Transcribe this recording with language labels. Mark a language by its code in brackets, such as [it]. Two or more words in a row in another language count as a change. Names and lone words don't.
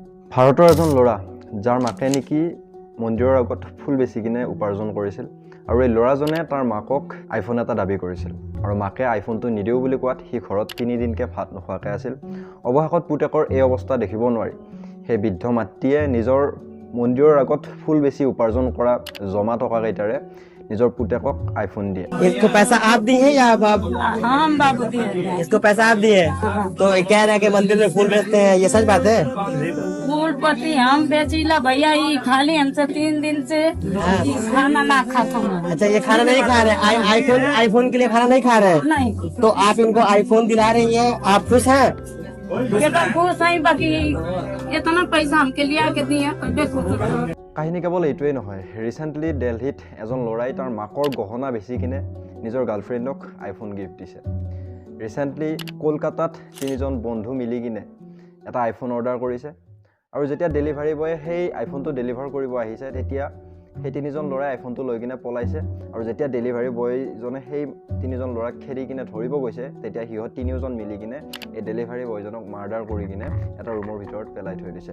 [as] ভাৰতৰ এজন ল'ৰা যাৰ মাকে নেকি মন্দিৰৰ আগত ফুল বেচি কিনে উপাৰ্জন কৰিছিল আৰু এই ল'ৰাজনে তাৰ মাকক আইফোন এটা দাবী কৰিছিল আৰু মাকে আইফোনটো নিদিও বুলি কোৱাত সি ঘৰত 3 দিনকে ভাত নোখোৱাকৈ আছিল। অৱশেষত পুতেকৰ এই অৱস্থা দেখিব নোৱাৰি সেই বৃদ্ধ মাতৃয়ে নিজৰ মন্দিৰৰ আগত ফুল বেচি উপাৰ্জন কৰা জমা টকা কেইটাৰে নিজৰ পুতেকক আইফোন দিয়ে। [hi] इसको पैसा आप दिए या आप हम बाबू दिए इसको पैसा आप दिए तो कह रहे हैं कि मंदिर में फूल बेचते हैं, ये सच बात है? फूल पत्ती हम बेचीला भैया ये खाली हमसे 3 दिन से ये खाना ना खाता हूँ। अच्छा, ये खाना नहीं खा रहे, आईफोन के लिए खाना नहीं खा रहे, नहीं तो आप इनको आईफोन दिला रही हैं, आप खुश हैं? ये तो खुश है बाकी इतना पैसा हमके लिया के दिए देखो। [as] কাহিনী কেৱল এইটোৱেই নহয়, ৰিচেণ্টলি দিল্লীত এজন ল'ৰাই তাৰ মাকৰ গহনা বেচি কিনে নিজৰ গাৰ্লফ্ৰেণ্ডক আইফোন গিফ্ট দিছে। ৰিচেণ্টলি কলকাতাত 3জন বন্ধু মিলি কিনে এটা আইফোন অৰ্ডাৰ কৰিছে আৰু যেতিয়া [en] delivery boy [as] সেই আইফোনটো ডেলিভাৰ কৰিব আহিছে তেতিয়া সেই 3জন ল'ৰাই আইফোনটো লৈ কিনে পলাইছে আৰু যেতিয়া [en] delivery boy [as] সেই 3জন ল'ৰাক খেদি কিনে ধৰিব গৈছে তেতিয়া সিহঁত 3জন মিলি কিনে এই [en] delivery boy [as] মাৰ্ডাৰ কৰি কিনে এটা ৰুমৰ ভিতৰত পেলাই থৈ দিছে।